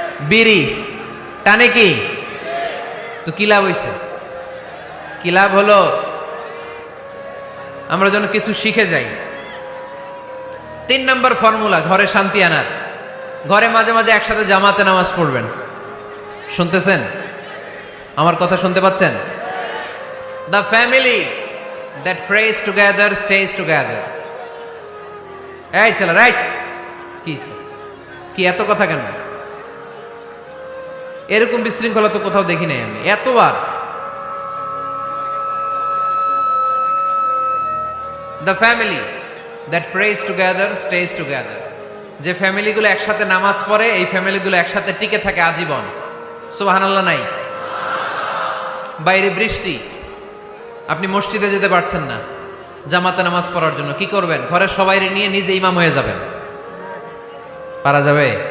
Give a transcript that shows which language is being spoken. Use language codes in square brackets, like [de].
[bn] বিড়ি টানে কি? তো কি লাভ হইছে? কি লাভ হলো? আমরা যেন কিছু শিখে যাই। 3 নম্বর ফর্মুলা ঘরে শান্তি আনার, ঘরে মাঝে মাঝে একসাথে জামাতে নামাজ পড়বেন। শুনতেছেন? আমার কথা শুনতে পাচ্ছেন? [en] The family that prays together stays together. [bn] এই চলো রাইট। কি এত কথা কেন? এরকম বিশৃঙ্খলা তো কোথাও দেখি নাই আমি এতবার। [en] The family that prays together stays together. [bn] যে ফ্যামিলিগুলো একসাথে নামাজ পড়ে এই ফ্যামিলিগুলো একসাথে টিকে থাকে আজীবন। সুবহানাল্লাহ নাই? বাইরে বৃষ্টি, আপনি মসজিদে যেতে পারছেন না জামাতে নামাজ পড়ার জন্য, কি করবেন? ঘরের সবাইরে নিয়ে নিজে ইমাম হয়ে যাবেন। পারা যাবে?